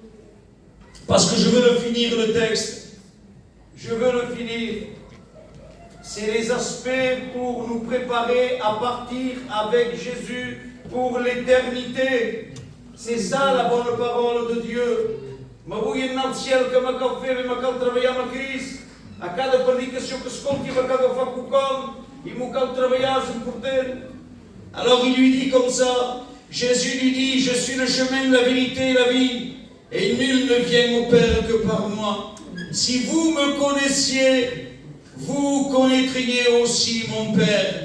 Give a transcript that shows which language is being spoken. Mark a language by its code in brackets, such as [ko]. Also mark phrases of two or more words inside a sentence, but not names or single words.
[fr] Parce que je veux le finir, le texte. Je veux le finir. C'est les aspects pour nous préparer à partir avec Jésus pour l'éternité. C'est ça la bonne parole de Dieu. [ca] Ma vull anar al ciel que me cal fer, me cal treballar amb Crist. A cada predicació que escolti me cal agafar quelcom. [fr] Il me cal travailler, c'est important. Alors il lui dit comme ça, Jésus lui dit, je suis le chemin, la vérité et la vie, et nul ne vient au Père que par moi. Si vous me connaissiez, vous connaîtriez aussi mon Père.